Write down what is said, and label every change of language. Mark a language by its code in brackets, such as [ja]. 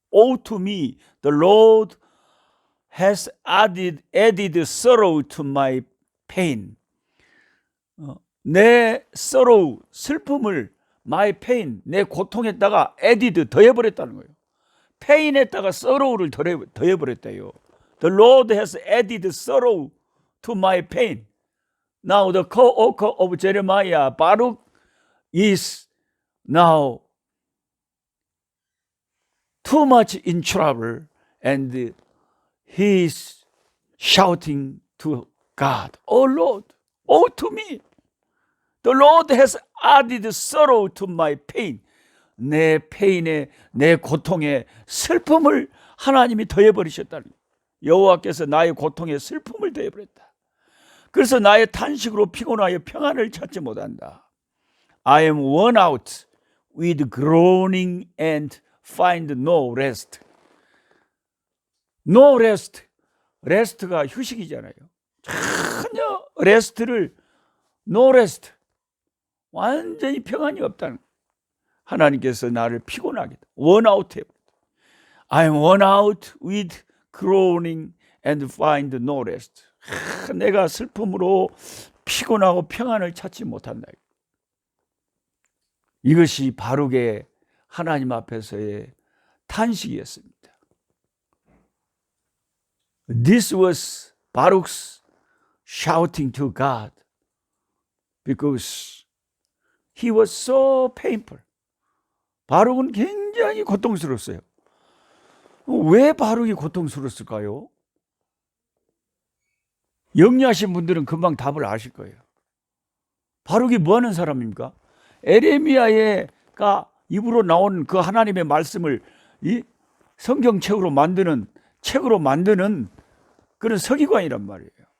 [en] Woe to me, the Lord has added sorrow to my pain. [ko] 내 sorrow, 슬픔을 my pain, 내 고통에다가 added, 더해버렸다는 거예요. pain에다가 sorrow를 더해버렸대요. [en] The Lord has added sorrow to my pain. Now the co-author of Jeremiah, Baruch, is now too much in trouble and he is shouting to God, Oh Lord, oh to me. The Lord has added sorrow to my pain. [ko] 내 페인에, 내 고통에 슬픔을 하나님이 더해버리셨다는 거예요. 여호와께서 나의 고통에 슬픔을 더해버렸다. 그래서 나의 탄식으로 피곤하여 평안을 찾지 못한다. [en] I am worn out with groaning and find no rest. No rest. [ko] rest가 휴식이잖아요. 전혀 rest를 no rest. 완전히 평안이 없다는 거예요. 하나님께서 나를 피곤하게 worn out 해. [en] I am worn out with groaning and find no rest. [ko] 내가 슬픔으로 피곤하고 평안을 찾지 못한다. 이것이 바룩의 하나님 앞에서의 탄식이었습니다. [en] This was Baruch's shouting to God because he was so painful. [ko] 바룩은 굉장히 고통스러웠어요. 왜 바룩이 고통스러웠을까요? 영리하신 분들은 금방 답을 아실 거예요. 바룩이 뭐 하는 사람입니까? 에레미야가 입으로 나온 그 하나님의 말씀을 이 성경책으로 만드는, 책으로 만드는 그런 서기관이란 말이에요.